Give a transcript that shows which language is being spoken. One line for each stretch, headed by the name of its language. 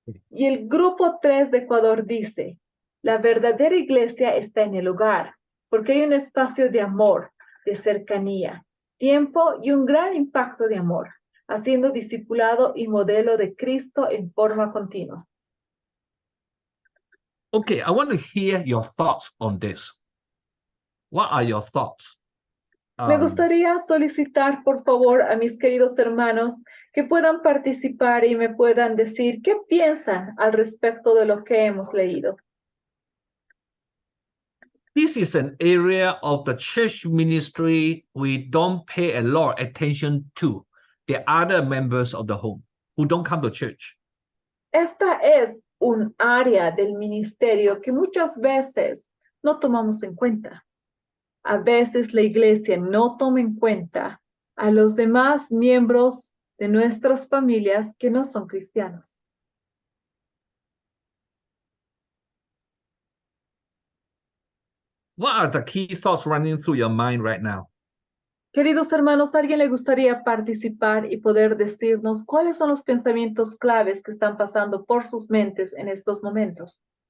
Spanish: Y el grupo 3 de Ecuador dice, la verdadera iglesia está en el hogar, porque hay un espacio de amor, de cercanía, tiempo y un gran impacto de amor, haciendo discipulado y modelo de Cristo en forma continua.
English: Okay, I want to hear your thoughts on this. What are your thoughts?
Spanish: Me gustaría solicitar, por favor, a mis queridos hermanos que puedan participar y me puedan decir qué piensan al respecto de lo que hemos leído.
English: This is an area of the church ministry we don't pay a lot of attention to the other members of the home who don't come to church.
Spanish: Esta es un área del ministerio que muchas veces no tomamos en cuenta. A veces la iglesia no toma en cuenta a los demás miembros de nuestras familias que no son cristianos.
English: What are the key thoughts running through your mind right now?
Spanish: Queridos hermanos, ¿a alguien le gustaría participar y poder decirnos cuáles son los pensamientos claves que están pasando por sus mentes en estos momentos?